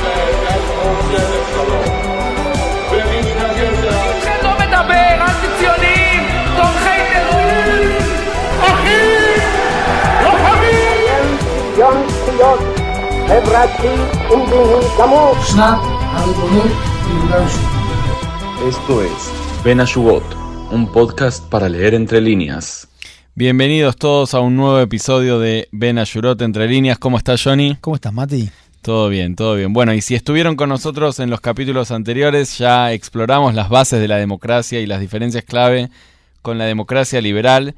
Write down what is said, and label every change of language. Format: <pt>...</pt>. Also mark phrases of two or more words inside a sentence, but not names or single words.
<he>איתכם לא מדבר, אנטי-ציונים, תומכי טרור, אחים, לוחמים. שוויון זכויות חברתי ומדיני גמור. שנת הריבונות ביהודה ושומרון.</he> <es>Esto es Ben Ashugot, un podcast para leer entre líneas. Bienvenidos todos a un nuevo episodio de Ben Ashurot Entre Líneas. ¿Cómo está Johnny? ¿Cómo estás, Mati? Todo bien, todo bien. Bueno, y si estuvieron con nosotros en los capítulos anteriores, ya exploramos las bases de la democracia y las diferencias clave con la democracia liberal.</es>